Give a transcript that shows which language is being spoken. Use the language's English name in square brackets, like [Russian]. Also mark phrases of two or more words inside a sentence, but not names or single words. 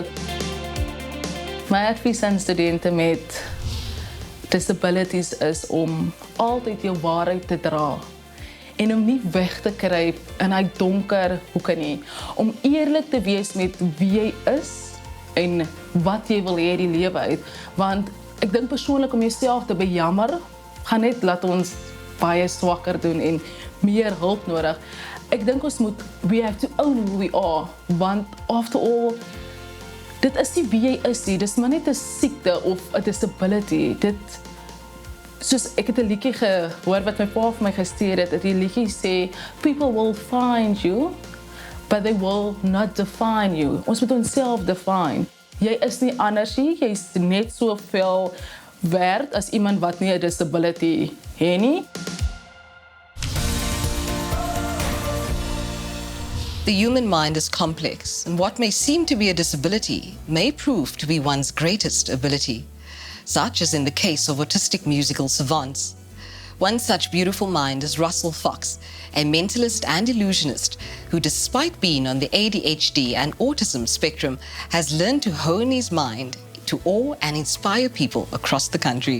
[Afrikaans] My advies aan studente met disabilities is om altyd jou waarheid te dra en om nie weg te kruip in hy donker hoeke nie. Om eerlik te wees met wie jy is en wat jy wil hê die lewe uit. Want ek dink persoonlik om jouself te bejammer gaan net laat ons baie swakker doen en meer hulp nodig. Ek dink ons moet, [English] we have to own who we are, want after all, [Afrikaans] dit is nie wie jy is nie, dit is maar net 'n siekte of 'n disability. Soos ek het 'n liedjie gehoor wat my pa vir my gestuur het, die liedjie sê, [English] people will find you, but they will not define you. [Afrikaans] Ons moet onsself define. Jy is nie anders nie, jy is net soveel werd as iemand wat nie 'n disability het nie. [English] The human mind is complex, and what may seem to be a disability may prove to be one's greatest ability, such as in the case of autistic musical savants. One such beautiful mind is Russell Fox, a mentalist and illusionist who, despite being on the ADHD and autism spectrum, has learned to hone his mind to awe and inspire people across the country.